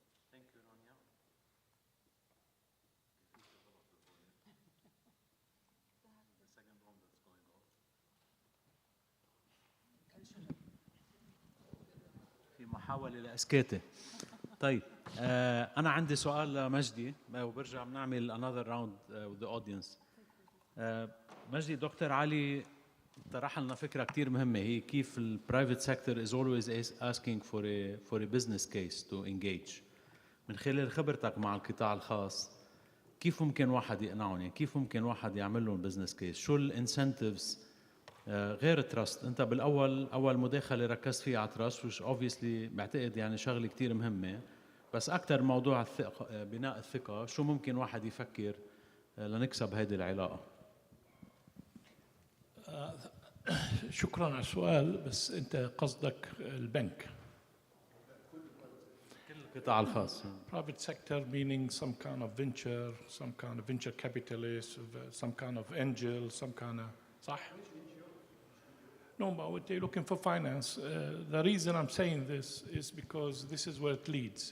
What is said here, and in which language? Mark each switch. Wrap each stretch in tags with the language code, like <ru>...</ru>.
<en>Thank you, Rania. The second one that's going on.</en> <ar>في محاولة لإسكاتة. طيب أنا عندي سؤال لمجدي وبرجع بنعمل</ar> <en>another round with the audience.</en> <ar>مجدي دكتور علي طرح لنا فكرة كتير مهمة هي كيف ال</ar> <en>private sector is always asking for a business case to engage.</en> <ar>من خلال خبرتك مع القطاع الخاص كيف ممكن واحد يقنعهم؟ يعني كيف ممكن واحد يعمل لهم business case؟ شو الانسنتيفز غير التراست؟ أنت بالأول أول مداخلة ركزت فيها على التراست</ar> <en>which obviously</en> <ar>بعتقد يعني شغلة كتير مهمة، بس أكتر موضوع الثقة بناء الثقة شو ممكن واحد يفكر لنكسب هذه العلاقة؟ شكرا على السؤال، بس انت قصدك البنك. كل القطاع الخاص.</ar> <en>Private sector meaning some kind of venture capitalist, some kind of angel, some kind of</en> <ar>صح?</ar> <en>No, but they're looking for finance. The reason I'm saying this is because this is where it leads.</en>